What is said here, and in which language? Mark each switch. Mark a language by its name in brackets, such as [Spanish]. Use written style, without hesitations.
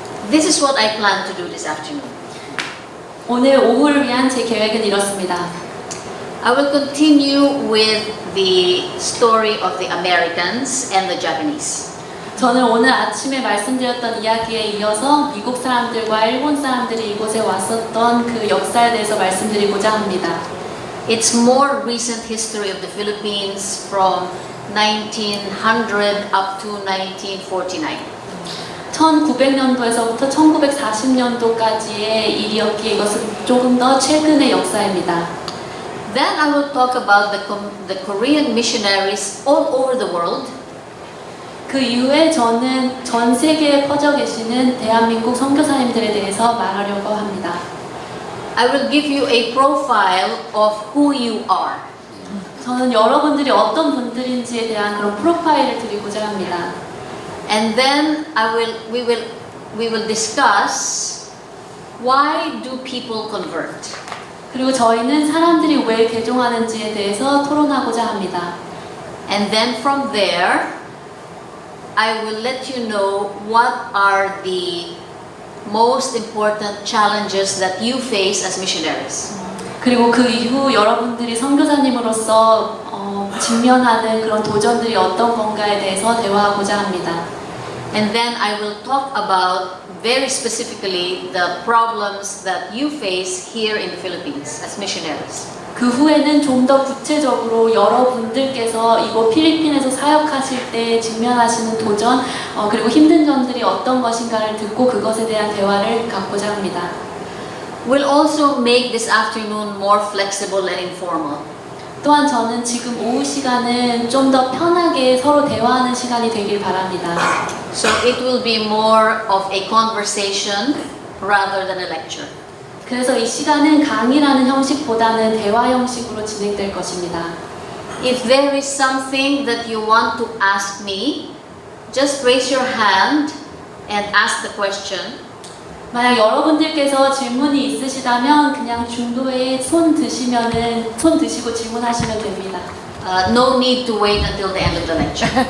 [English] this is what I plan to do this afternoon. [Korean] 오늘 오후를 위한 제 계획은 이렇습니다. [English] I will continue with the story of the Americans and the Japanese. [Korean] 저는 오늘 아침에 말씀드렸던 이야기에 이어서 미국 사람들과 일본 사람들이 이곳에 왔었던 그 역사에 대해서 말씀드리고자 합니다. [English] It's more recent history of the Philippines from 1900 up to 1949. [Korean] 1900년도에서부터 1940년도까지의 일이었기에 이것은 조금 더 최근의 역사입니다. [English] Then I will talk about the Korean missionaries all over the world. [Korean] 그 이후에 저는 전 세계에 퍼져 계시는 대한민국 선교사님들에 대해서 말하려고 합니다. [English] I will give you a profile of who you are. [Korean] 저는 여러분들이 어떤 분들인지에 대한 그런 프로파일을 드리고자 합니다. [English] And then we will discuss why do people convert. [Korean] 그리고 저희는 사람들이 왜 개종하는지에 대해서 토론하고자 합니다. [English] And then from there, I will let you know what are the most important challenges that you face as missionaries. [Korean] 그리고 그 이후 여러분들이 선교사님으로서 직면하는 그런 도전들이 어떤 건가에 대해서 대화하고자 합니다. [English] And then I will talk about very specifically the problems that you face here in the Philippines as missionaries. [Korean] 그 후에는 좀 더 구체적으로 여러분들께서 이곳 필리핀에서 사역하실 때 직면하시는 도전 그리고 힘든 점들이 어떤 것인가를 듣고 그것에 대한 대화를 갖고자 합니다. [English] We'll also make this afternoon more flexible and informal. [Korean] 또한 저는 지금 오후 시간은 좀 더 편하게 서로 대화하는 시간이 되길 바랍니다. [English] So it will be more of a conversation rather than a lecture. [Korean] 그래서 이 시간은 강의라는 형식보다는 대화 형식으로 진행될 것입니다. [English] If there is something that you want to ask me, just raise your hand and ask the question. [Korean] 만약 여러분들께서 질문이 있으시다면 그냥 중도에 손 드시고 질문하시면 됩니다. [English] No need to wait until the end of the lecture.